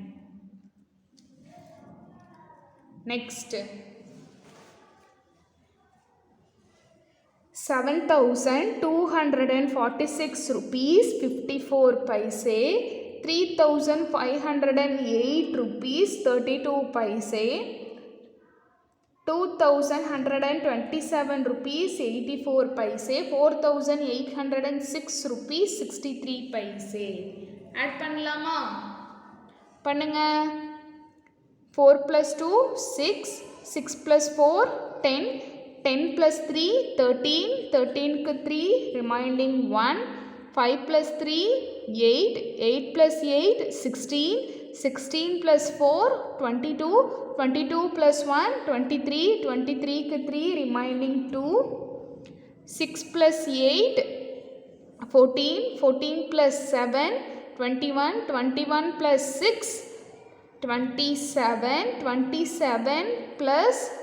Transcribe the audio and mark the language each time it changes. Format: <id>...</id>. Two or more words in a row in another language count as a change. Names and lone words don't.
<en>நெக்ஸ்ட் 7246 rupees 54 paise, 3508 rupees 32 paise, 2127 rupees 84 paise, 4806 rupees 63 paise.</en> <ta>ஆட் பண்ணலாமா? பண்ணுங்க.</ta> <en>4 plus 2 6, 6 plus 4 10, 10 plus 3 13, 13க்கு 3 remaining 1, 5 plus 3 8, 8 plus 8 16, 16 plus 4 22, 22 plus 1 23, 23க்கு 3 remaining 2, 6 plus 8 14, 14 plus 7 21, 21 plus 6 27, 27 plus</en>